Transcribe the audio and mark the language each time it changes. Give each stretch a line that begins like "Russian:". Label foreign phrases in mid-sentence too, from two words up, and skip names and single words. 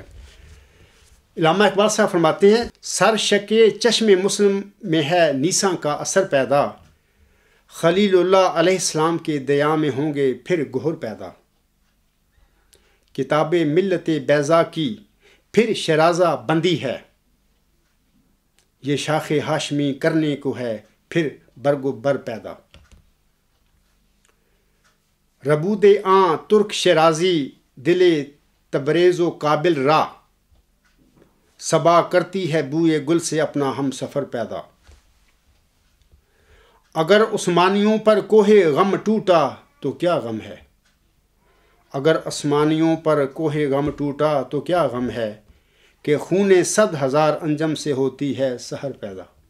Urdu: علامہ اقبال صاحب فرماتے ہیں، سر شکے چشم مسلم میں ہے نیساں کا اثر پیدا، خلیل اللہ
Arabic: علیہ السلام
Urdu: کے دیا میں ہوں گے پھر گہر پیدا، کتاب ملت بیضا کی پھر شرازہ بندی ہے، یہ شاخ ہاشمی کرنے کو ہے پھر برگ و بر پیدا،
Persian: ربود آن ترک شرازی دل تبریز و قابل را،
Urdu: صبا کرتی ہے بوئے گل سے اپنا ہم سفر پیدا، اگر عثمانیوں پر کوہ غم ٹوٹا تو کیا غم ہے، اگر عثمانیوں پر کوہ غم ٹوٹا تو کیا غم ہے، کہ خون 100,000 انجم سے ہوتی ہے سحر پیدا،